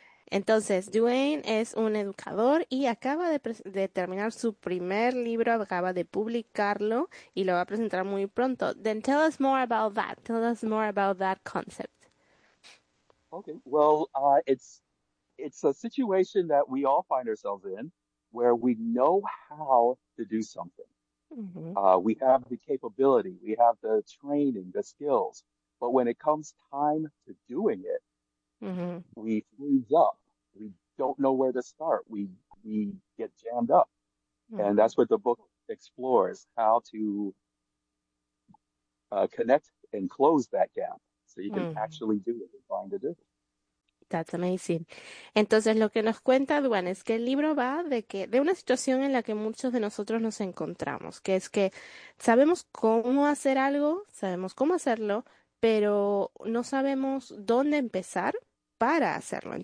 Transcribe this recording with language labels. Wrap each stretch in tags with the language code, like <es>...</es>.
<es>Entonces, Duane es un educador y acaba de terminar su primer libro, acaba de publicarlo y lo va a presentar muy pronto.</es> <en>Then tell us more about that. Tell us more about that concept. Okay, well, it's a situation that we all find ourselves in where we know how to do something. We have the capability, we have the training, the skills, but when it comes time to doing it, we freeze up. We don't know where to start. We get jammed up. And that's what the book explores, how to connect and close that gap so you can actually do what you're trying to do. That's amazing.</en> <es>Entonces, lo que nos cuenta Duan es que el libro va de una situación en la que muchos de nosotros nos encontramos, que es que sabemos cómo hacer algo, sabemos cómo hacerlo, pero no sabemos dónde empezar para hacerlo.</es>